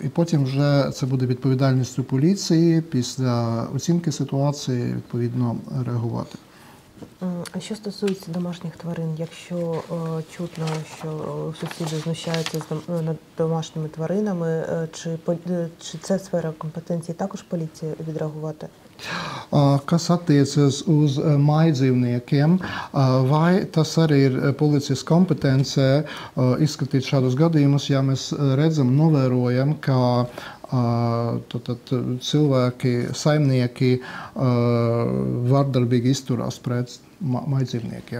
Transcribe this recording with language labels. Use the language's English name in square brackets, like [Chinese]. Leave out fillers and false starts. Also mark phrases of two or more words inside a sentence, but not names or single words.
[Ukrainian] І потім вже це буде відповідальністю поліції після оцінки ситуації відповідно реагувати. А що стосується домашніх тварин, якщо чутно, що сусіди знущаються над домашніми тваринами, чи це сфера компетенції також поліції відреагувати? [Latvian] Kas attiecas uz mājdzīvniekiem, vai tas arī ir policijas kompetencē izskatīt šādus gadījumus, ja mēs redzam, novērojam, ka cilvēki, saimnieki vardarbīgi izturās pret mājdzīvniekiem?